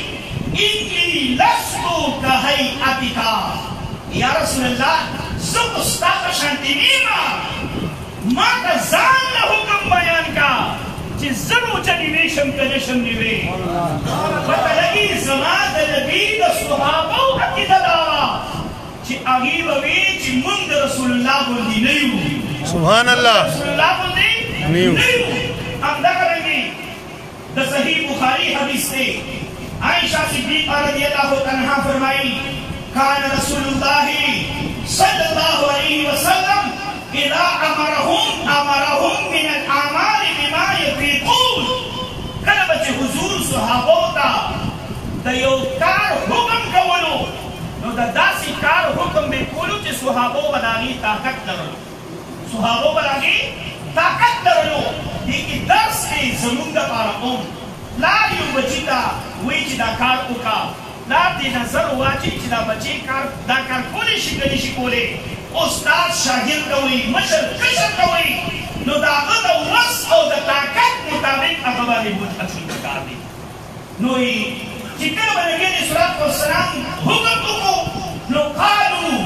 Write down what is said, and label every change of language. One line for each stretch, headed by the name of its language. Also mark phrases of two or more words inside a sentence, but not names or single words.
Arabic: انی لست کهیئتک یا رسول الله
Pashto: زه خو ستا په شانتې نه یم ما ته ځان له حکم بیان کا چې زه روژه نیوې شم که نه شم نیوې پته لګي زما د نبي د صحابو عقیده دا وه چې هغې به وي چې موږ د رسول الله غوندې نه یو
Arabic: سبحان الله
Pashto: رسول الله غوندې نه یو همدارنګې د صحیح بخاري حدیث دی
Arabic: عائشہ صدیقہ رضی اللہ عنہا فرمائی کان رسول اللہ صلی اللہ علیہ وسلم اذا امرهم من الاعمال بما يطيقون کله
Pashto: به چې حضور صحابو ته د یو کار حکم کولو نو د داسې کار حکم به کولو چې صحابو به د هغې طاقت لرلو صحابو به د هغې طاقت لرلو دې کې درس دی زموږ دپاره پلار یو بچي ته وایي چې دا کار وکړه پلار دې نظر واچي چې دا بچی دا کار کولی شي که نه شي کولی استاد شاګرد ته وایي مشر کشر ته وایي نو د هغه د وس او د طاقت مطابق هغه باندې بوج اچول پکار دی نو چې کله به نبي
Arabic: علیه الصلاة والسلام
Pashto: حکم وکړو نو قالو